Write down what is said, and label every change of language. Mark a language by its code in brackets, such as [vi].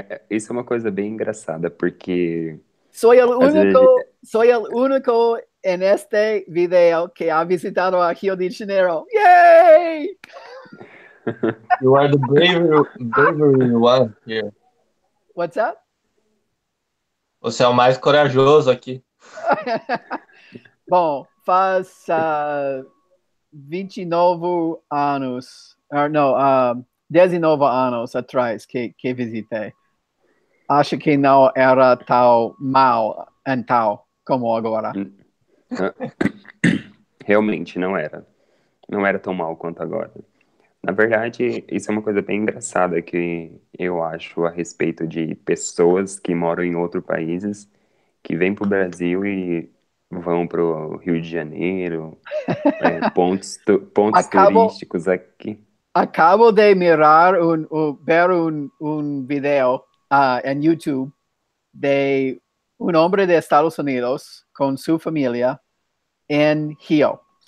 [pt] Isso é uma coisa bem engraçada, porque... [es] Soy el único en este video que ha visitado a Rio de Janeiro. Yay! [en] You are the bravery one here. What's that? [pt] Você é o mais corajoso aqui. Bom, faz 29 anos, não, 19 anos atrás que visitei. Acho que não era tão mal então como agora. Realmente não era. Não era tão mal quanto agora. Na verdade, isso é uma coisa bem engraçada que eu acho a respeito de pessoas que moram em outros países, que vêm para o Brasil e vão para o Rio de Janeiro, pontos turísticos aqui. [es] Acabo de mirar ver um video em YouTube de un hombre de Estados Unidos con su familia en Rio.